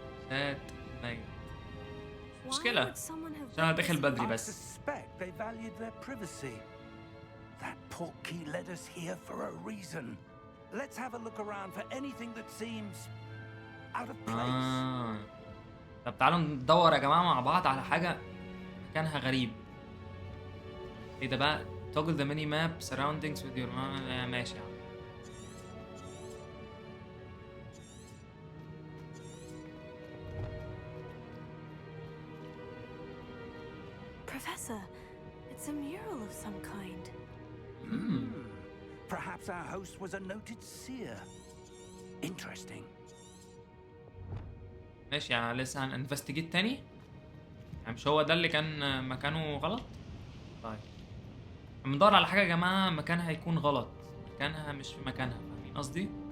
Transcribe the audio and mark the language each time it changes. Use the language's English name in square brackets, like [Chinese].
[Arabic] شات ميت. مشكلة عشان انا داخل بدري [English] I [Arabic] بس. [English] suspect they valued their privacy. That portkey led us here for a reason. Let's have a look around for anything that seems out of place. [Arabic] طب تعالوا ندور يا جماعة مع بعض على حاجة مكانها غريب. ايه ده بقى؟ [English] toggle the mini map surroundings with your [Arabic] ماشي يا عم. [English] Professor, it's a mural of some kind. Perhaps our host was a noted seer. Interesting. [Arabic] ماشي يعني لسه هننفستيجيت تاني. يعني مش هو ده اللي كان مكانه غلط؟ طيب بندور على حاجة يا جماعة مكانها هيكون غلط. مكانها مش في مكانها، فاهمين قصدي؟